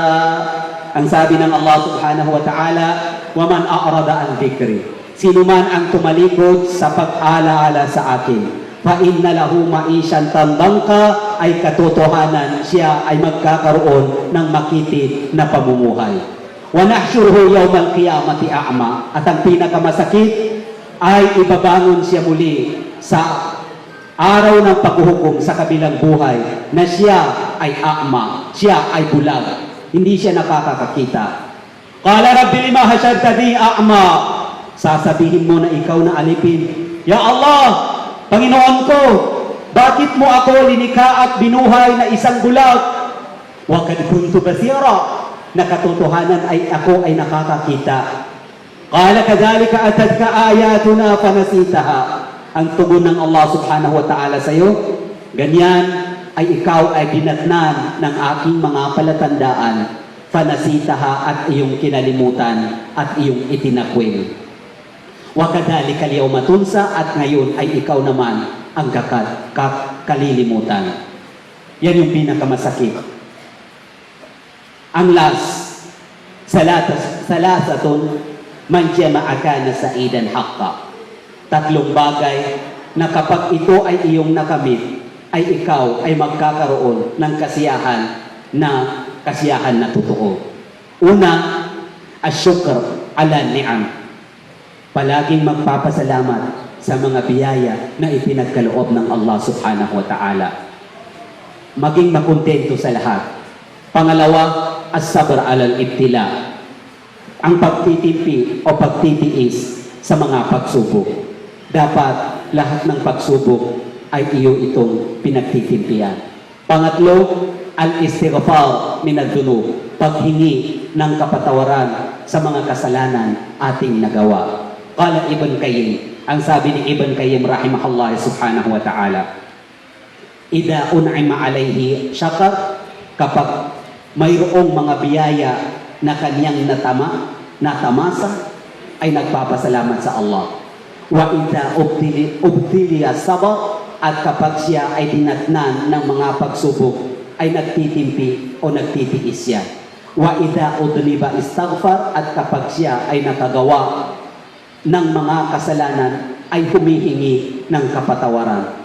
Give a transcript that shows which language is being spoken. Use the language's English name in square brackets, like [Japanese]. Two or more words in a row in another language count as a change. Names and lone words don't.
[Filipino] Ang sabi ng [Arabic] الله سبحانه وتعالى, وَمَنْ أَعْرَضَ عَنْ ذِكْرِي, [Filipino] sino man ang tumalikod sa pag-alaala sa akin, [Arabic] فَإِنَّ لَهُ مَعِيشَةً ضَنكًا, [Filipino] ay katotohanan siya ay magkakaroon ng makitid na pamumuhay. [Arabic] وَنَحْشُرُهُ يَوْمَ الْقِيَامَةِ أَعْمَى, [Filipino] at ang pinakamasakit ay ibabangon siya muli sa araw ng paghuhukom sa kabilang buhay na siya ay a'ma, siya ay bulag, hindi siya nakakakita. [Arabic] قال رب لم حشرتني أعمى, [Filipino] sasabihin mo na ikaw na alipin, [Arabic] يا الله, [Filipino] Panginoon ko, bakit mo ako linikha at binuhay na isang bulag? [Arabic] وقد كنت بصيرا, [Filipino] na katotohanan ay ako ay nakakakita. [Arabic] قال كذلك أتتك آياتنا فنسيتها. [Filipino] Ang tugon ng [Arabic] الله سبحانه وتعالى [Filipino] sa iyo, ganyan ay ikaw ay dinatnan ng aking mga palatandaan, fanasitaha at iyong kinalimutan at iyong itinakwil. [Arabic] وكذلك اليوم تنسى, [Filipino] at ngayon ay ikaw naman ang kalilimutan. Yan yung pinakamasakit. Ang last, [Arabic] ثلاثة من جمع كان سعيدا حقا. [Filipino] Tatlong bagay na kapag ito ay iyong nakamit, ay ikaw ay magkakaroon ng kasiyahan na totoo. [Arabic] Una, الشكر على النعم. [Filipino] Palaging magpapasalamat sa mga biyaya na ipinagkaloob ng [Arabic] الله سبحانه وتعالى. [Filipino] Maging makontento sa lahat. Pangalawa, [Arabic] الصبر على الابتلاء. [Filipino] Ang pagtitimpi o pagtitiis sa mga pagsubok. Dapat lahat ng pagsubok ay iyo itong pinagtitimpian. Pangatlo, [Arabic] الاستغفار من الذنوب. [Filipino] Paghingi ng kapatawaran sa mga kasalanan ating nagawa. [Arabic] قال ابن القيم, [Filipino] ang sabi ni Ibn Qayyim [Arabic] رحمه الله سبحانه وتعالى, إذا أنعم عليه شكر, [Filipino] kapag mayroong mga biyaya na kanyang natamasa, ay nagpapasalamat sa Allah. [Arabic] وإذا ابتلي صبر, [Filipino] at kapag siya ay dinatnan ng mga pagsubok, ay nagtitimpi o nagtitiis siya. [Arabic] وإذا أذنب استغفر, [Filipino] at kapag siya ay nakagawa ng mga kasalanan, ay humihingi ng kapatawaran.